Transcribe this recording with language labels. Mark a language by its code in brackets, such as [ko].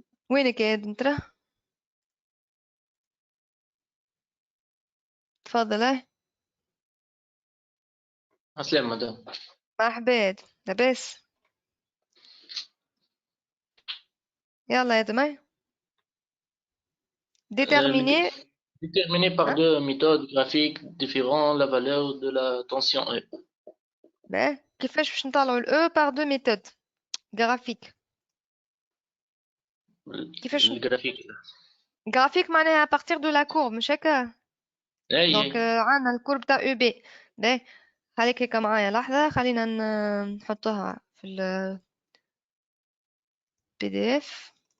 [ar] وينك يا آدم ترى؟ تفضل اي. عسلامة مدام. مرحبا لاباس؟ يلا يا آدم اي déterminer. [fr] Déterminé par deux méthodes graphiques différentes la valeur de la tension E. [ar] باهي كيفاش باش نطلعوا ال E [fr] par deux méthodes graphiques؟ [ar] كيفاش الجرافيك. graphique معناها [fr] à partir de la courbe [ar] مش هكا؟ دونك عندنا الكورب تاع او بي. باهي خليك هكا معايا لحظة، خلينا نحطوها في ال PDF.